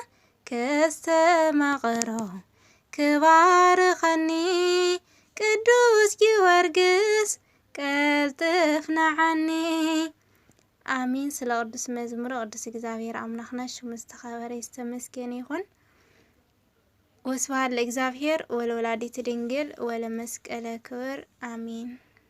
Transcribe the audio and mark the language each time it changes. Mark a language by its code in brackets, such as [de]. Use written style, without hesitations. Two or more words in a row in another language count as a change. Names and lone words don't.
[ti] ከስተማቕሮ ክባርኸኒ ቅዱስ ጊዮርጊስ ቀልጥፍ ንዓኒ አሚን። ስለ ቅዱስ መዝሙር ቅዱስ እግዚአብሔር አምላክና ሽሙ ዝተኸበረ ይስተመስገን ይሁን። [gez] ወስብሐት ለእግዚአብሔር ወለወላዲቱ ድንግል ወለመስቀለ ክብር አሚን።